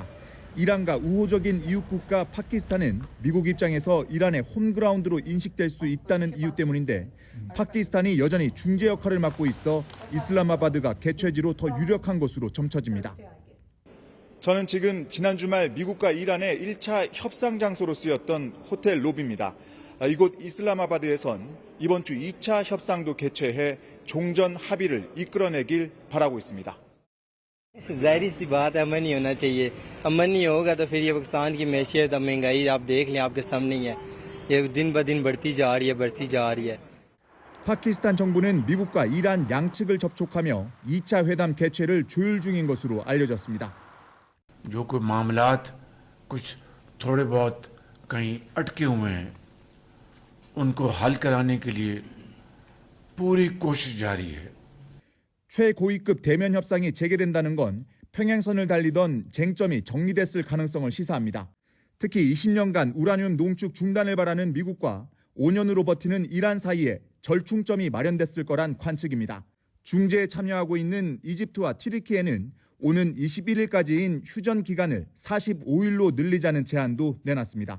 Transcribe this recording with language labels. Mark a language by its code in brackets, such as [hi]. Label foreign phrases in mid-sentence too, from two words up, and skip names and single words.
[ko] 이란과 우호적인 이웃국가 파키스탄은 미국 입장에서 이란의 홈그라운드로 인식될 수 있다는 이유 때문인데 파키스탄이 여전히 중재 역할을 맡고 있어 이슬라마바드가 개최지로 더 유력한 것으로 점쳐집니다. 저는 지금 지난 주말 미국과 이란의 1차 협상 장소로 쓰였던 호텔 로비입니다. 이곳 이슬라마바드에선 이번 주 2차 협상도 개최해 종전 합의를 이끌어내길 바라고 있습니다. [ur] ظاہر سی بات ہے، امن ہی ہونا چاہیے۔ امن نہیں ہوگا تو پھر یہ پاکستان کی معیشت اور مہنگائی آپ دیکھ لیں، آپ کے سامنے ہی ہے. یہ دن بہ دن بڑھتی جا رہی ہے. [ko] 파키스탄 정부는 미국과 이란 양측을 접촉하며 2차 회담 개최를 조율 중인 것으로 알려졌습니다. [ur] جو کوئی معاملات کچھ تھوڑے بہت کہیں اٹکے ہوئے ہیں ان کو حل کرانے کے لیے پوری کوشش جاری ہے. [ko] 최고위급 대면 협상이 재개된다는 건 평행선을 달리던 쟁점이 정리됐을 가능성을 시사합니다. 특히 20년간 우라늄 농축 중단을 바라는 미국과 5년으로 버티는 이란 사이에 절충점이 마련됐을 거란 관측입니다. 중재에 참여하고 있는 이집트와 튀르키예는 오는 21일까지인 휴전 기간을 45일로 늘리자는 제안도 내놨습니다.